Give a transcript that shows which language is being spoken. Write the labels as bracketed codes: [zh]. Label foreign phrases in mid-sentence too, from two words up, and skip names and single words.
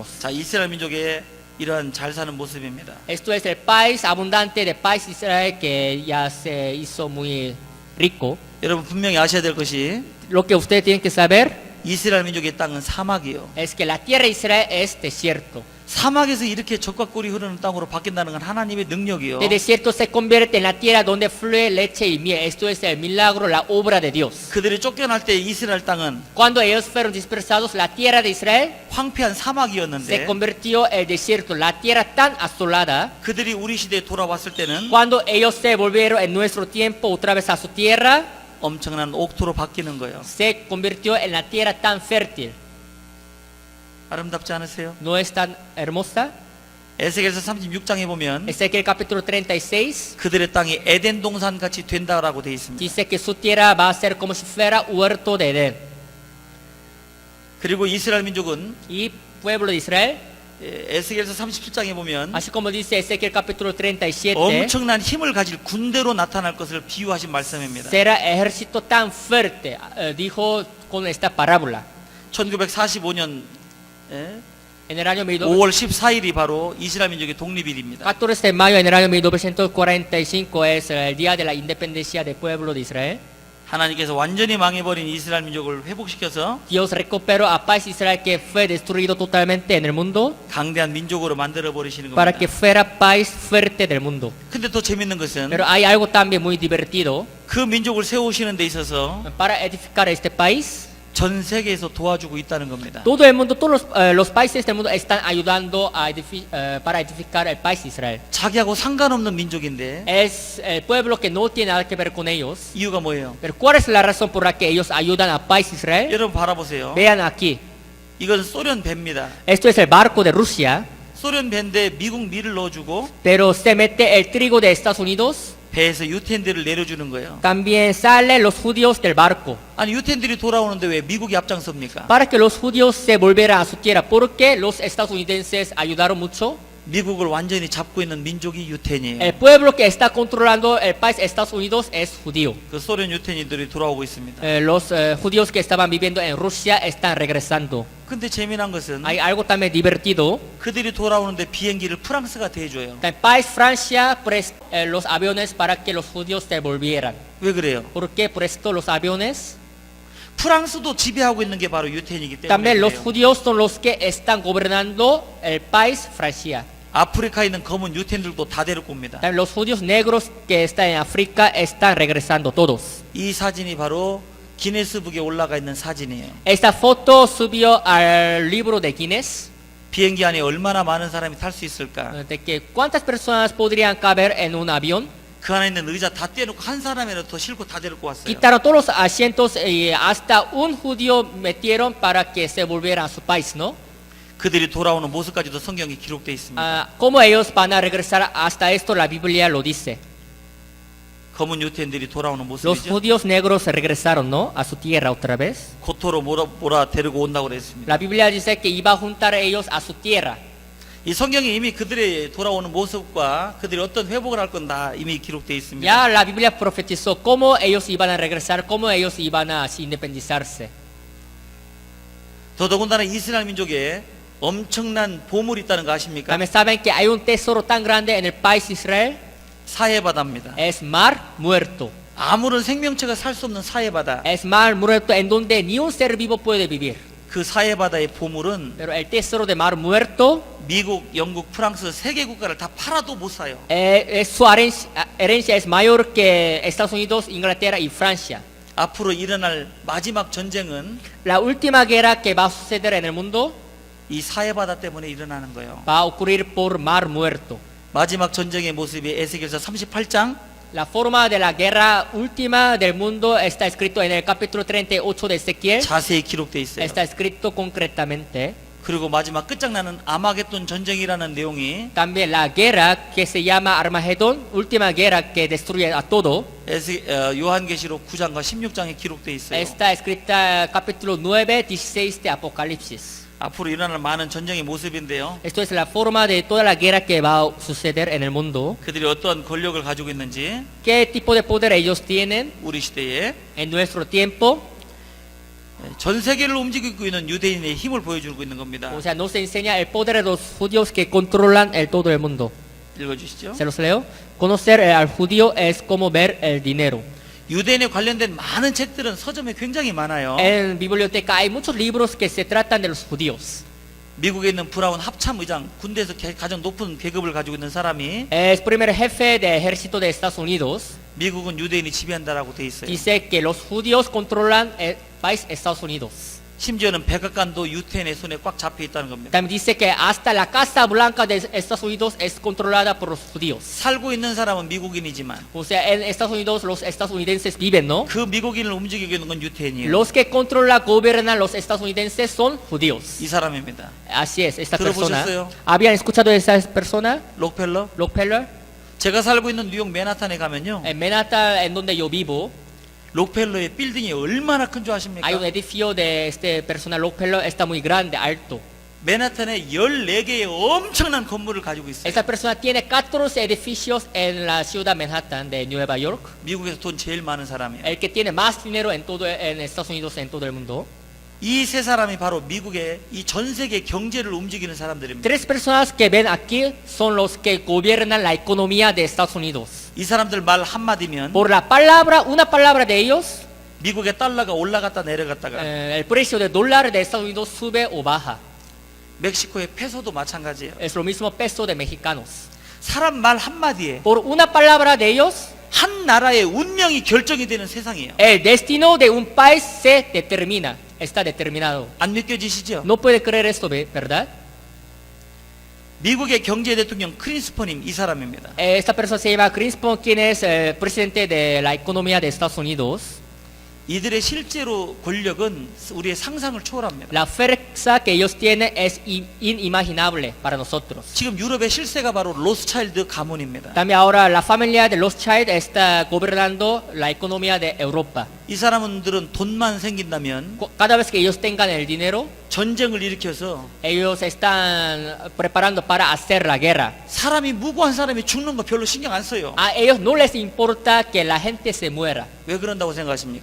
[ko] 자, 이스라엘 민족의 이러한 잘 사는 모습입니다. [es] Esto es el país abundante de país Israel que ya se hizo muy rico. [ko] 여러분 분명히 아셔야 될 것이 [es] Lo que ustedes tienen que saber [ko] 이스라엘 민족의 땅은 사막이요. [es] es que la tierra de Israel es desierto. [ko] 사막에서 이렇게 젖과 꿀이 흐르는 땅으로 바뀐다는 건 하나님의 능력이요. [es] El desierto se convierte en la tierra donde fluye leche y miel. Esto es el milagro, la obra de Dios. [ko] 그들이 쫓겨날 때 이스라엘 땅은 [es] Cuando ellos fueron dispersados, la tierra de Israel [ko] 황폐한 [es] se [ko] 사막이었는데 [es] convirtió en el desierto, la tierra tan asolada. [ko] 그들이 우리 시대에 돌아왔을 때는 [es] Cuando ellos se volvieron en nuestro tiempo otra vez a su tierra, [ko] 엄청난 옥토로 바뀌는 거예요. [es] se convirtió en la tierra tan fértil. [ko] 아름답지 않으세요? [es] ¿No es tan hermosa? [ko] 에스겔서 36장에 보면 [es] Ezequiel capítulo 36 [ko] 그들의 땅이 에덴 동산 같이 된다라고 돼 있습니다. [es] dice que su tierra va a ser como si fuera huerto de Edén. [ko] 그리고 이스라엘 민족은 [es] Y pueblo de Israel, [ko] 에스겔서 37장에 보면 [es] así como dice Ezequiel capítulo 37, [ko] 엄청난 힘을 가질 군대로 나타날 것을 비유하신 말씀입니다. [es] será ejército tan fuerte, dijo con esta parábola. [ko] 1945년 [es] En el año [ko] 5월 14일이 바로 이스라엘 민족의 독립일입니다. [es] 14 de mayo en el año 1945 es el día de la independencia del pueblo de Israel. [ko] 하나님께서 완전히 망해버린 이스라엘 민족을 회복시켜서 [es] Dios recuperó a país Israel que fue destruido totalmente en el mundo [ko] 강대한 민족으로 만들어 버리시는 [es] para [ko] 겁니다. [es] que fuera país fuerte del mundo. [ko] 근데 더 재밌는 것은 [es] Pero hay algo también muy divertido. [ko] 그 민족을 세우시는 데 있어서 [es] Para edificar este país, [ko] 전 세계에서 도와주고 있다는 겁니다. [es] Todo el mundo, todos los países del mundo están ayudando para edificar el país de Israel. [ko] 자기하고 상관없는 민족인데 [es] Es el pueblo que no tiene nada que ver con ellos. [ko] 이유가 뭐예요? [es] Pero ¿cuál es la razón por la que ellos ayudan al país de Israel? [ko] 여러분 바라보세요. [es] Vean aquí. [ko] 이건 소련 배입니다. [es] Esto es el barco de Rusia, [ko] 소련 배인데 미국 밀을 넣어주고 [es] pero se mete el trigo de Estados Unidos. [ko] 배에서 유태인들을 내려주는 거예요. [es] También salen los judíos del barco. [ko] 아니 유태인들이 돌아오는데 왜 미국이 앞장섭니까? [es] Para que los judíos se volvieran a su tierra. Porque los estadounidenses ayudaron mucho. [ko] 미국을 완전히 잡고 있는 민족이 유태인이에요. [es] El pueblo que está controlando el país Estados Unidos es judío. [ko] 그 소련 유태인들이 돌아오고 있습니다. [es] Los judíos que estaban viviendo en Rusia están regresando. [ko] 근데 재미난 것은 [es] Hay algo también divertido. [ko] 그들이 돌아오는데 비행기를 프랑스가 대줘요. [es] El país Francia prestó los aviones para que los judíos se volvieran. [ko] 왜 그래요? [es] ¿Por qué prestó los aviones? [ko] 프랑스도 지배하고 있는 게 바로 유태인이기 때문에 [es] También los [ko] 그래요. [es] judíos son los que están gobernando el país Francia. [ko] 아프리카에 있는 검은 유태인들도 다 데리고 옵니다. [es] También los judíos negros que están en África están regresando todos. [ko] 이 사진이 바로 기네스북에 올라가 있는 사진이에요. [es] Esta foto subió al libro de Guinness. [ko] 비행기 안에 얼마나 많은 사람이 탈 수 있을까? [es] De que cuántas personas podrían caber en un avión. [ko] 그 안에 있는 의자 다 떼놓고 한 사람이라도 더 싣고 다 데리고 왔어요. [es] Quitaron todos los asientos y hasta un judío metieron para que se volviera a su país, ¿no? [ko] 그들이 돌아오는 모습까지도 성경에 기록되어 있습니다. [es] ¿Cómo ellos van a regresar hasta esto? La Biblia lo dice. [ko] 검은 유태인들이 돌아오는 [es] Los [ko] 모습이죠. [es] judíos negros regresaron, ¿no? A su tierra otra vez. [ko] 고토로 몰아 데리고 온다고 그랬습니다. [es] La Biblia dice que iba a juntar a ellos a su tierra. [ko] 이 성경에 이미 그들의 돌아오는 모습과 그들이 어떤 회복을 할 건 다 이미 기록되어 있습니다. [es] Ya la Biblia profetizó cómo ellos iban a regresar, cómo ellos iban a así independizarse. [ko] 더더군다나 이스라엘 민족에 엄청난 보물이 있다는 거 아십니까? [es] También saben que hay un tesoro tan grande en el país de Israel. [ko] 사해바다입니다. [es] Es mar muerto. [ko] 아무런 생명체가 살 수 없는 사해바다. [es] Es mar muerto en donde ni un ser vivo puede vivir. [ko] 그 사해바다의 보물은 [es] Pero el tesoro de mar muerto, [ko] 미국, 영국, 프랑스 세 개 국가를 다 팔아도 못 사요. [es] su herencia es mayor que Estados Unidos, Inglaterra y Francia. [ko] 앞으로 일어날 마지막 전쟁은 [es] La última guerra que va a suceder en el mundo [ko] 이 사해바다 때문에 일어나는 거예요. [es] va a ocurrir por mar muerto. [ko] 마지막 전쟁의 모습이 에스겔서 38장 [es] La forma de la guerra última del mundo está escrito en el capítulo 38 de Ezequiel. [ko] 자세히 기록되어 있어요. [es] Está escrito concretamente. [ko] 그리고 마지막 끝장나는 아마겟돈 전쟁이라는 내용이 [es] También la guerra que se llama Armagedón, última guerra que destruye a todo, [ko] 요한계시록 9장과 16장에 기록되어 있어요. [es] está escrita capítulo 9, 16 de Apocalipsis. [ko] 앞으로 일어날 많은 전쟁의 모습인데요. [es] Esto es la forma de toda la guerra que va a suceder en el mundo. [ko] 그들이 어떠한 권력을 가지고 있는지 [es] ¿Qué tipo de poder ellos tienen [ko] 우리 시대에 [es] en nuestro tiempo? [ko] 전 세계를 움직이고 있는 유대인의 힘을 보여주고 있는 겁니다. [es] O sea, nos enseña el poder de los judíos que controlan todo el mundo. [ko] 읽어주시죠. [es] Se los leo. Conocer al judío es como ver el dinero. [ko] 유대인에 관련된 많은 책들은 서점에 굉장히 많아요. [es] En biblioteca hay muchos libros que se tratan de los judíos. [ko] 미국에 있는 브라운 합참의장, 군대에서 가장 높은 계급을 가지고 있는 사람이 [es] Es primer jefe de ejército de Estados Unidos. [ko] 미국은 유대인이 지배한다라고 돼 있어요. [es] Dice que los judíos controlan el país Estados Unidos. [ko] 심지어는 백악관도 유태인의 손에 꽉 잡혀 있다는 겁니다. [es] También dice que hasta la Casa Blanca de Estados Unidos es controlada por los judíos. [ko] 살고 있는 사람은 미국인이지만 [es] O sea, en Estados Unidos los estadounidenses viven, ¿no? [ko] 그 미국인을 움직이고 있는 건 유태인이에요. [es] Los que controlan, gobiernan los estadounidenses son judíos. [ko] 이 사람입니다. [es] Así es, esta [ko] 들어보셨어요? [es] persona. ¿Habían escuchado de esa persona? [ko] 록펠러. [es] Rockefeller. [ko] 제가 살고 있는 뉴욕 맨하탄에 가면요. [es] En Manhattan, en donde yo vivo, [ko] 록펠러의 빌딩이 얼마나 큰 줄 아십니까? [es] hay un edificio de este persona Rockefeller, está muy grande, alto. [ko] 맨하탄에 14개의 엄청난 건물을 가지고 있어요. [es] Esta persona tiene 14 edificios en la ciudad Manhattan de Nueva York. [ko] 미국에서 돈 제일 많은 사람이에요. [es] El que tiene más dinero en Estados Unidos, en todo el mundo. [ko] 이 세 사람이 바로 미국의 이 전 세계 경제를 움직이는 사람들입니다. [es] Tres personas que ven aquí son los que gobiernan la economía de Estados Unidos. [ko] 이 사람들 말 한마디면 [es] Por la palabra, una palabra de ellos, [ko] 미국의 달러가 올라갔다 내려갔다가 [es] el precio del dólar de Estados Unidos sube o baja. [ko] 멕시코의 페소도 마찬가지예요. [es] Es lo mismo peso de mexicanos. [ko] 사람 말 한마디에 [es] Por una palabra de ellos, [ko] 한 나라의 운명이 결정이 되는 세상이에요. [es] el destino de un país se determina. está determinado. [ko] 안 믿겨지시죠? [es] No puede creer esto, ¿verdad? [ko] 미국의 경제 대통령 크린스퍼님 이 사람입니다. [es] Esta persona se llama Crispon, quien es presidente de la economía de Estados Unidos. [ko] 이들의 실제로 권력은 우리의 상상을 초월합니다. [es] La fuerza que ellos tienen es inimaginable para nosotros. [ko] 지금 유럽의 실세가 바로 로스차일드 가문입니다. [es] También ahora la familia de Rothschild está gobernando la economía de Europa. [ko] 이 사람들은 돈만 생긴다면 [es] Cada vez que ellos tengan el dinero, [ko] 전쟁을 일으켜서 [es] ellos están preparando para hacer la guerra. [ko] 사람이 무고한 사람이 죽는 거 별로 신경 안 써요. [es] A ellos no les importa que la gente se muera. [ko] 왜 그런다고 생각하십니까?